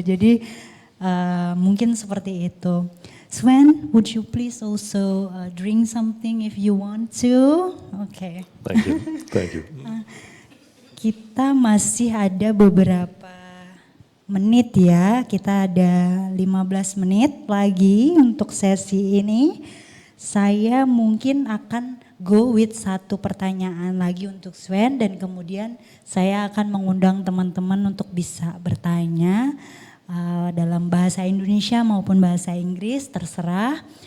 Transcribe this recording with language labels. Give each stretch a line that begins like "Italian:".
Indonesian: Jadi mungkin seperti itu.
English: Sven, would you please also drink something if you want to? Okay. Thank you, thank you.
Indonesian: Kita masih ada beberapa menit ya, kita ada 15 menit lagi untuk sesi ini. Saya mungkin akan
English: go with
Indonesian: satu pertanyaan lagi untuk Sven, dan kemudian saya akan mengundang teman-teman untuk bisa bertanya dalam bahasa Indonesia maupun bahasa Inggris, terserah.